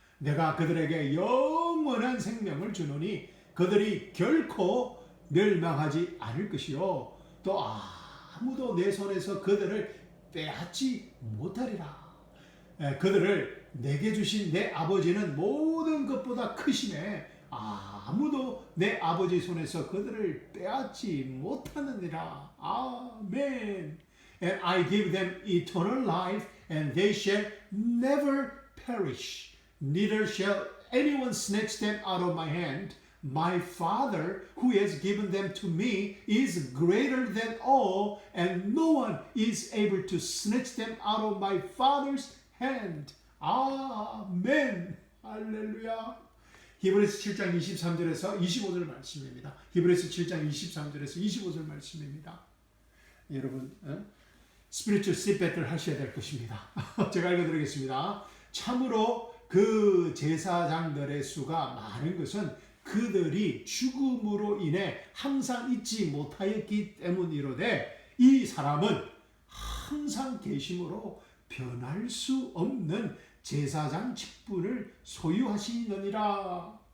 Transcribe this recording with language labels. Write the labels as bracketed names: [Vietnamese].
[Korean] 내가 그들에게 영원한 생명을 주노니 그들이 결코 멸망하지 않을 것이요 또 아무도 내 손에서 그들을 빼앗지 못하리라. 그들을 내게 주신 내 아버지는 모든 것보다 크시네. 아무도 내 아버지 손에서 그들을 빼앗지 못하느니라. 아멘. [English] And I give them eternal life, and they shall never perish. Neither shall anyone snatch them out of my hand. My Father, who has given them to me, is greater than all, and no one is able to snatch them out of my Father's hand. [Korean] 아멘. 할렐루야. 히브리서 7장 23절에서 25절 말씀입니다. 히브리서 7장 23절에서 25절 말씀입니다. 여러분, 스피리추얼 시배틀 하셔야 될 것입니다. 제가 읽어드리겠습니다. 참으로 그 제사장들의 수가 많은 것은 그들이 죽음으로 인해 항상 잊지 못하였기 때문이로되 이 사람은 항상 계심으로 변할 수 없는 제사장 직분을 소유하시느니라.